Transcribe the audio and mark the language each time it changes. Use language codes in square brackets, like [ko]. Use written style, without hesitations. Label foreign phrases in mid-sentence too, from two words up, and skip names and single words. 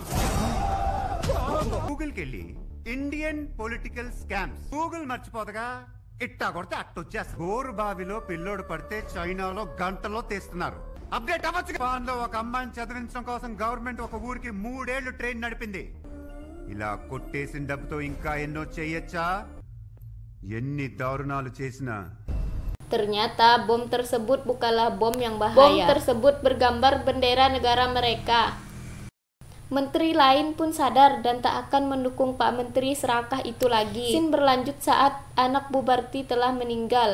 [te] గూగుల్కి వెళ్ళి [en] Indian political scams [te] గూగుల్ మర్చిపోతగా ఇట్టా కొడితే అట్టొచ్చేస్తా. గోరు బావిలో పిల్లోడు పడితే చైనాలో గంటలో తీస్తున్నారు. అప్డేట్ అవ్వచ్చు. జపాన్లో ఒక అమ్మాయిని చదివించడం కోసం గవర్నమెంట్ ఒక ఊరికి 3 ఏళ్లు ట్రైన్ నడిపింది. ఇలా కొట్టేసిన డబ్బుతో ఇంకా ఎన్నో చేయొచ్చా? ఎన్ని దారుణాలు చేసినా. [id] Ternyata bom tersebut bukanlah bom yang bahaya. Bom tersebut bergambar bendera negara mereka. Menteri lain pun sadar dan tak akan mendukung Pak Menteri serakah itu lagi. Scene berlanjut saat anak Bubarti telah meninggal.